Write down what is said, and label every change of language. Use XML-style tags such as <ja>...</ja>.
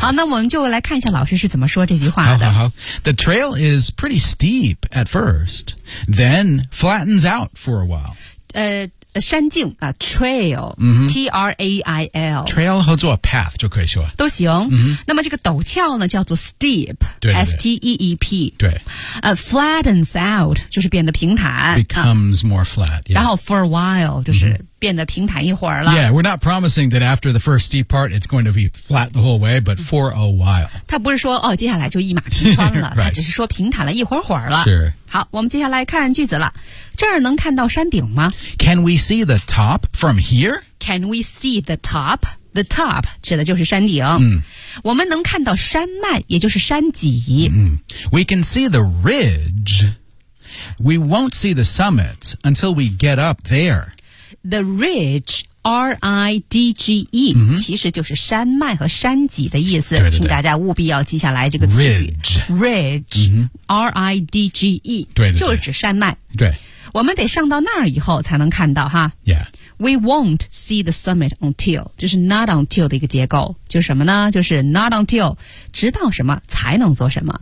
<zh>好，那我们就来看一下老师是怎么说这句话的。好好好。</zh> <en>The trail is pretty steep at first, then flattens out for a while.</en> <zh>山径啊 trail,T-R-A-I-L. Trail 合作 path 就可以说。都行。</zh> <en>Mm-hmm.</en> <zh>那么这个陡峭呢叫做 steep, 对对对</zh> <en>S-T-E-E-P.</en> <zh>对。</zh> <en>Flattens out,</en> <zh>就是变得平坦。</zh> <en>Becomes more flat,、yeah.</en> <zh>然后</zh> <en>for a while,</en> <zh>就是变得平坦一会儿了。</zh> <en>Yeah, we're not promising that after the first steep part, it's going to be flat the whole way, but for a while.</en> <zh>他不是说哦接下来就一马平川了、</zh> <en>right.</en> <zh>他只是说平坦了一会儿会儿了。</zh> <en>Sure.</en> <zh>好，我们接下来看句子了。这儿能看到山顶吗</zh> <en>？Can we see the top from here? Can we see the top? The top</en> <zh>指的就是山顶。</zh> <en>Mm.</en> <zh>我们能看到山脉，也就是山脊。</zh> <en>Mm. We can see the ridge. We won't see the summit until we get up there. The ridge. R-I-D-G-E、mm-hmm.</en> <zh>其实就是山脉和山脊的意思对对对请大家务必要记下来这个词语</zh> <en>Ridge, Ridge、 mm-hmm. R-I-D-G-E</en> <zh>对对对就是指山脉对我们得上到那儿以后才能看到哈</zh> <en>Yeah We won't see the summit until</en> <zh>就是 not until 的一个结构就是什么呢就是 not until 直到什么才能做什么、</zh>